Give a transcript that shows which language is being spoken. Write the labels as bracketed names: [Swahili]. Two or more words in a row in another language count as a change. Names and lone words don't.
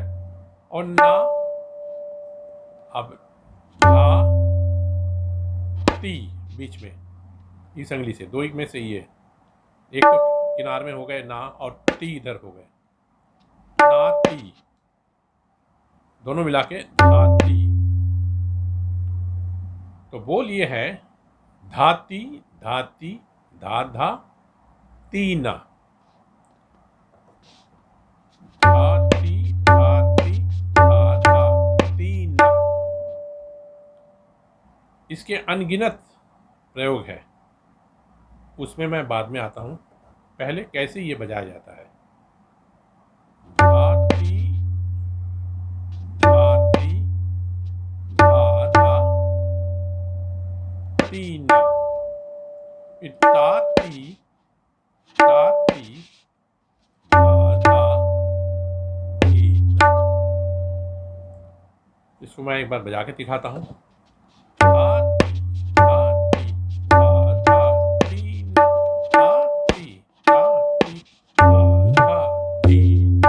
[Hindi] और ना, अब धा ती बीच में इस अंगली से 2 में से ये एक तो किनार में हो गए ना और ती इधर हो गए, ना ती, दोनों मिला के धा ती। तो बोल ये है धाती धाती धा धा तीना, धाती धाती धा धा तीना। इसके अनगिनत प्रयोग है, उसमें मैं बाद में आता हूँ। पहले कैसे ये बजाया जाता है। धाती धाती धा धा तीना, ताती ताती धा धा तीना। इसको मैं एक बार बजा के दिखाता हूँ। ताती ताती धा धा तीना, ताती ताती धा धा तीना।